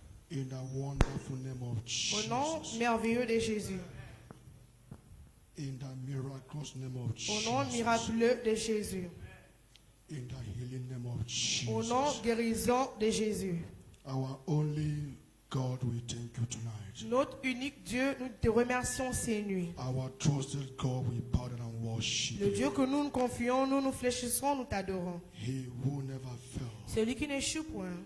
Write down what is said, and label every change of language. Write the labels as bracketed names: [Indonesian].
[English] In the wonderful name of Jesus. [French] Au nom merveilleux de Jésus. [English] In the miraculous name of Jesus. [French] Au nom miraculeux de Jésus. [English] In the healing name of Jesus. [French] Au nom guérison de Jésus. [English] Our only God, we thank you tonight. [French] Notre unique Dieu, nous te remercions ces nuits. [English] Our trusted God, we bow down and worship [French] Le [English] you. [French] Dieu que nous nous confions, nous nous fléchissons, nous t'adorons. [English] He who never fails. [French] Celui qui n'échoue point.